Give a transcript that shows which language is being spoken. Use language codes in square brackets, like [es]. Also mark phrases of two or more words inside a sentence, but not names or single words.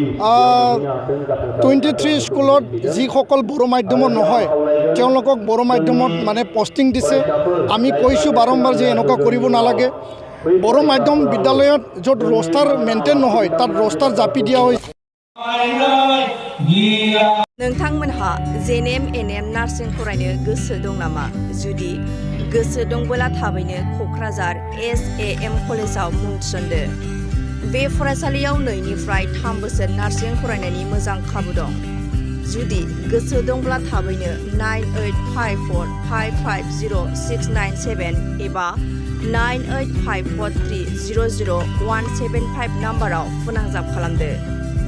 [as] 23 স্কুলত যিসকল বড়ো মাধ্যমৰ নহয় তেওঁলোকক বড়ো মাধ্যমত মানে পোষ্টিং দিছে আমি কৈছোঁ বাৰম্বাৰ যে এনেকুৱা কৰিব নালাগে বড়ো মাধ্যম বিদ্যালয়ত য'ত ৰষ্টাৰ মেইনটেইন নহয় তাত ৰষ্টাৰ জাপি দিয়া হৈছে [brx] नोंथांमोनहा जेएनएम एनएम नार्सिं फरायनो गोसो दं नामा जुदि गोसो दंबोला थाबैनो क'क्राझार एसएएम कलेजाव मुं थिसनदो बे फरायसालियाव 2 निफ्राय 3 बोसोर नार्सिं फरायनायनि मोजां खाबु दं जुदि गोसो दंब्ला थाबैनो 9854550697 एबा 9854300175 नाम्बाराव फोनांजाब खालामदो